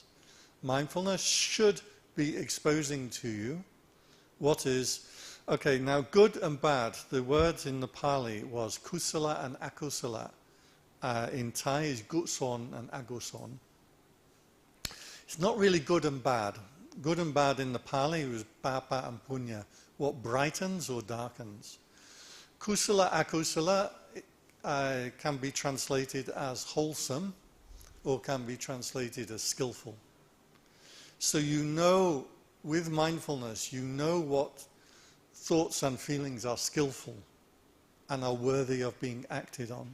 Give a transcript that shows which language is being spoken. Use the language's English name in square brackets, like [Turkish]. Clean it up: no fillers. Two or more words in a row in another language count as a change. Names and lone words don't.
[English] Mindfulness should be exposing to you what is, okay, now good and bad, the words in the Pali was kusala and akusala. In Thai is gutson and aguson. It's not really good and bad. Good and bad in the Pali was papa and punya, what brightens or darkens. [Pali] Kusala, akusala [English] can be translated as wholesome or can be translated as skillful. So you know, with mindfulness, you know what thoughts and feelings are skillful and are worthy of being acted on.